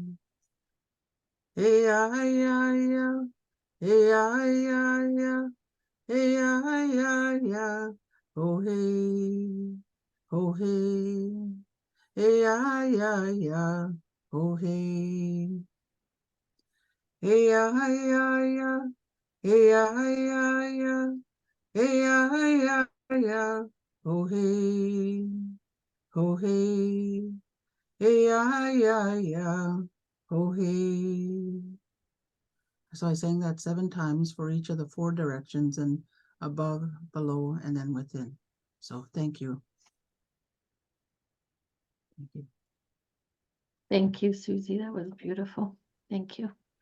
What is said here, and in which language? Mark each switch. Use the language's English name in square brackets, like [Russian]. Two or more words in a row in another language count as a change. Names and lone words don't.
[English] E-I-I-Ya, E-I-I-Ya, E-I-I-Ya, oh hey, oh hey, E-I-I-Ya, oh hey, E-I-I-Ya, E-I-I-Ya, E-I-I-Ya, oh hey, oh hey, E-I-I-Ya, oh hey. So I sang that 7 times for each of the 4 directions, and above, below, and then within. So thank you. Thank you. Thank you, Susie. That was beautiful. Thank you.